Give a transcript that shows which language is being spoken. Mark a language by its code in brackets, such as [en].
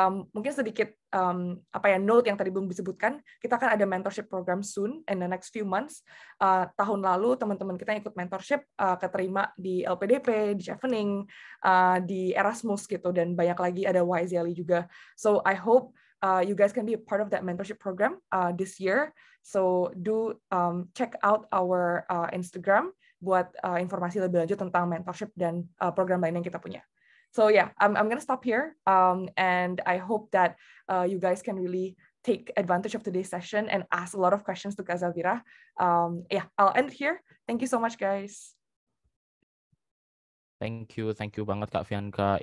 [id] Mungkin sedikit note yang tadi belum disebutkan, kita akan ada mentorship program [en] soon in the next few months. [id] Tahun lalu teman-teman kita yang ikut mentorship keterima di LPDP, di Chevening, di Erasmus gitu, dan banyak lagi ada YZLE juga. [en] So I hope you guys can be a part of that mentorship program this year. So do check out our Instagram [id] buat informasi lebih lanjut tentang mentorship dan program lain yang kita punya. [en] So yeah, I'm gonna stop here, and I hope that you guys can really take advantage of today's session and ask a lot of questions to Kak Zafira. Yeah, I'll end here. Thank you so much, guys. Thank you [id] banget [en] Kak Fianka.